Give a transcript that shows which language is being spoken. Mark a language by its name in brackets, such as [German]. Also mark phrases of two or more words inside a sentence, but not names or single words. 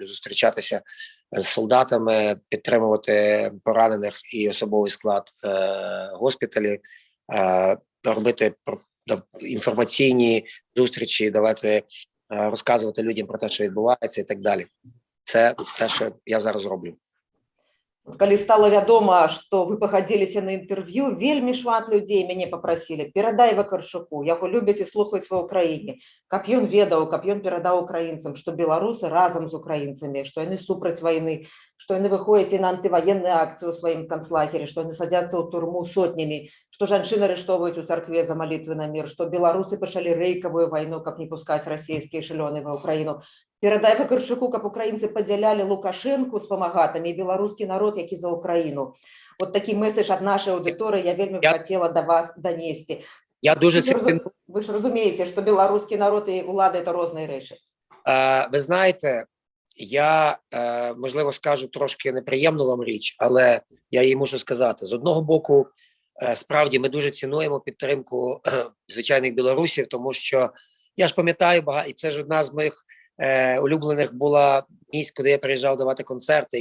[Ukrainian] Зустрічатися з солдатами, підтримувати поранених і особовий склад госпіталі, робити інформаційні зустрічі, давати розказувати людям про те, що відбувається і так далі. Це те, що я зараз роблю. [Belarusian] Калі стало вядома, што вы пагадзіліся на інтэрв'ю, вельмі шмат людзей мяне папрасілі: перадай Вакарчуку, яго любяць і слухаюць ва ўкраіне, каб ён ведаў, каб ён перадаў украінцам, што беларусы разам з украінцамі, што яны супраць вайны, што яны выходзяць і на антываенныя акцыі ў сваім канцлагеры, што яны садзяцца ў турму сотнямі, што жанчыны арыштоўваюць у царкве за малітвы на мір, што беларусы пачалі рэйкавую вайну, каб не пускаць расійскія эшелёны ва ўкраіну. Перадай Вакарчуку, каб украінцы падзялялі Лукашэнку з памагатамі і беларускі народ, які за Украіну. От такі меседж ад нашай аўдыторыі я вельмі хацела да вас данесці. [Ukrainian] Ви ж розумієте, що білоруський народ і влада – це різні речі. Ви знаєте, я, можливо, скажу трошки неприємну вам річ, але я їй мушу сказати. З одного боку, справді, ми дуже цінуємо підтримку звичайних білорусів, тому що, я ж пам'ятаю, і це ж одна з моїх улюблених була місць, куди я приїжджав давати концерти.